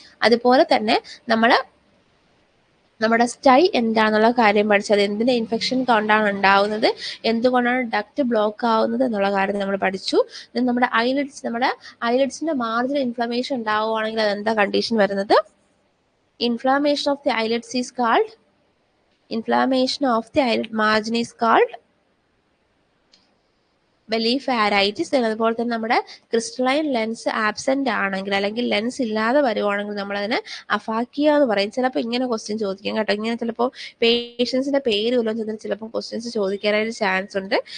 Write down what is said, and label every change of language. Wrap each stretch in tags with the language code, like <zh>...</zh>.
<ml>അതുപോലെ തന്നെ നമ്മുടെ സ്റ്റൈ എന്താണെന്നുള്ള കാര്യം പഠിച്ചത്. എന്തിന്റെ ഇൻഫെക്ഷൻ കൊണ്ടാണ് ഉണ്ടാവുന്നത്, എന്തുകൊണ്ടാണ് ഡക്ട് ബ്ലോക്ക് ആവുന്നത് എന്നുള്ള കാര്യം നമ്മൾ പഠിച്ചു. നമ്മുടെ ഐലിഡ്സിന്റെ മാർജിൻ ഇൻഫ്ലമേഷൻ ഉണ്ടാവുകയാണെങ്കിൽ അതെന്താ കണ്ടീഷൻ വരുന്നത്?</ml> <en>Inflammation of the eyelids is called inflammation of the eyelid margin is called blepharitis.</en> <ml>അതുപോലെ തന്നെ നമ്മുടെ ക്രിസ്റ്റലൈൻ ലെൻസ് ആബ്സെന്റ് ആണെങ്കിൽ അല്ലെങ്കിൽ ലെൻസ് ഇല്ലാതെ വരുവാണെങ്കിൽ നമ്മളതിനെ അഫാക്കിയ എന്ന് പറയും. ചിലപ്പോൾ ഇങ്ങനെ ക്വസ്റ്റ്യൻ ചോദിക്കാം കേട്ടോ. ഇങ്ങനെ ചിലപ്പോൾ പേഷ്യൻസിന്റെ പേര് വല്ലതും ചെന്നിട്ട് ചിലപ്പോൾ ക്വസ്റ്റ്യൻസ് ചോദിക്കാനായിട്ട് ചാൻസ് ഉണ്ട്.</ml>